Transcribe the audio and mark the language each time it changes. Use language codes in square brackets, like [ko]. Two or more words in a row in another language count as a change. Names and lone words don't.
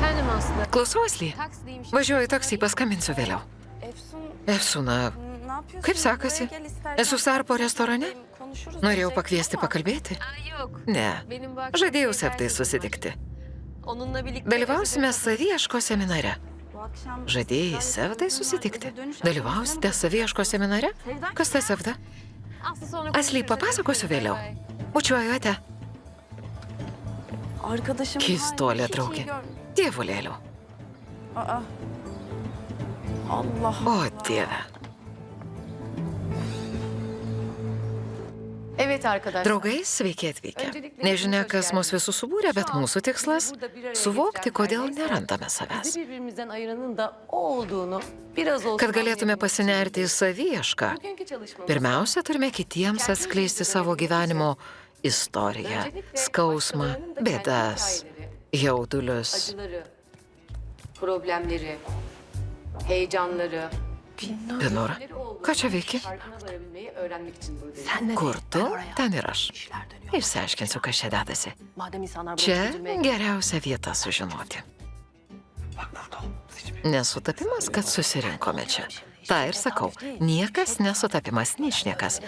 [lt] Aslı. Klausau, Asly. [tr] Taksideyim şimdi. [lt] Važiuoju taksi, paskambinsiu vėliau. Efsun, Efsuna, [tr] ne yapıyorsun? [lt] kaip sekasi? [tr] Buraya gel istersen. [lt] Esu Sarpo restorane. [tr] Konuşuruz. [lt] Norėjau [tr] diyecektim [lt] pakviesti [tr] ama [lt] pakalbėti. [tr] Aa, yok. [lt] Ne, [tr] Benim bu akşam [lt] žadėjau [tr] tekrar [lt] Septai susitikti. [tr] Onunla birlikte... [lt] Dalyvausime saviieško seminare. [tr] bu akşam [lt] Žadėjai Sevdai susitikti. Dalyvausite saviieško seminare? Kas ta Sevda? [tr] Aslı sonra [lt] Asly, papasakosiu vėliau. Bučiuoju ate. [tr] Arkadaşım [lt] Keistuolė [tr] hiç iyi [lt] draugė. [tr] gör- [lt] Dievulėliau. [tr] Aa. Allah. [lt] O, Dieve. [tr] Evet arkadaşlar. [lt] Draugai, sveiki atvykę. Nežinia, kas mus visus subūrė, bet mūsų tikslas - suvokti, kodėl nerandame savęs. [tr] Bizi birbirimizden ayıranın da o olduğunu biraz olsun [lt] Kad galėtume pasinerti į saviiešką, [tr] Bugünkü çalışmamız [lt] pirmiausia, turime kitiems atskleisti savo gyvenimo istoriją, skausmą, bėdas, jaudulius. [tr] acıları, problemleri, heyecanları, [lt] Pinura, ką čia veiki? [tr] farkına varabilmeyi öğrenmek için buradayım. [lt] Kur tu, ten ir aš. Išsiaiškinsiu, kas čia dedasi. [tr] Madem insanlar bunu [lt] Čia [tr] çözülmeye [lt] geriausia vieta sužinoti. Nesutapimas, kad susirinkome čia. Ta ir sakau, niekas nesutapimas, ničniekas.